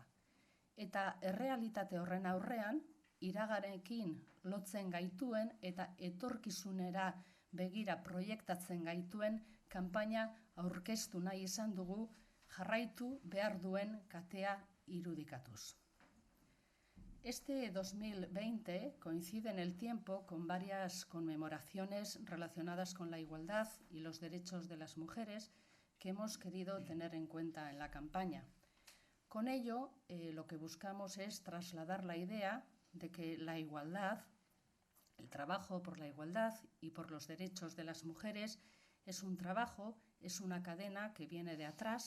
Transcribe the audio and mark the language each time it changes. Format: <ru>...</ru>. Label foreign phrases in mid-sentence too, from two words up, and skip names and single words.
<eu>Eta errealitate horren aurrean, iragarekin lotzen gaituen eta etorkizunera begira proiektatzen gaituen kanpaina aurkeztu nahi izan dugu jarraitu behar duen katea irudikatuz.</eu> <es>Este 2020 coincide en el tiempo con varias conmemoraciones relacionadas con la igualdad y los derechos de las mujeres que hemos querido tener en cuenta en la campaña. Con ello, lo que buscamos es trasladar la idea de que la igualdad, el trabajo por la igualdad y por los derechos de las mujeres es un trabajo, es una cadena que viene de atrás.</es>